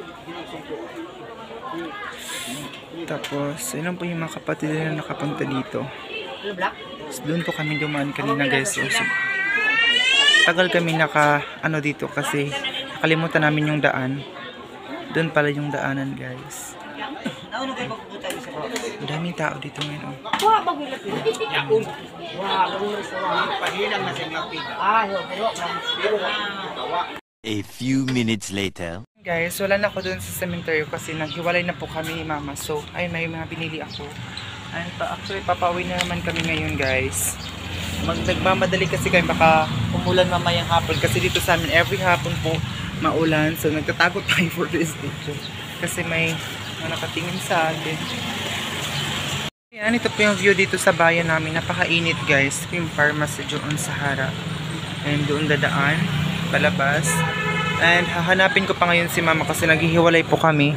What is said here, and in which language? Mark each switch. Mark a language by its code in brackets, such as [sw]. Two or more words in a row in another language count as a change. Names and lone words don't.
[tl] Tapos, ilan po yung mga kapatid na nakapunta dito. Doon po kami dumaan kanina guys. So, tagal kami dito kasi nakalimutan namin yung daan. Doon pala yung daanan guys. Dami Daming tao dito ngayon. [id] Wah, bagus lagi. Ya un. Wah, bagus semua. [tl] Pahilang na sila pila. Ah, yo, pero [en] A few minutes later. [tl] Guys, wala na ako dun sa cemetery kasi naghiwalay na po kami ni Mama. So, ayun, may mga binili ako. [en] And actually, [tl] papauwi na naman kami ngayon, guys. Nagmamadali kasi kami, baka umulan mamayang hapon. Kasi dito sa amin, every hapon po, maulan. So, nagtatago tayo [en] for this video. [tl] Kasi may nakatingin sa atin. Ayan, ito po yung view dito sa bayan namin. Napakainit, guys. Yung pharmacy doon sa harap. And doon dadaan, palabas. And hahanapin ko pa ngayon si Mama kasi naghihiwalay po kami.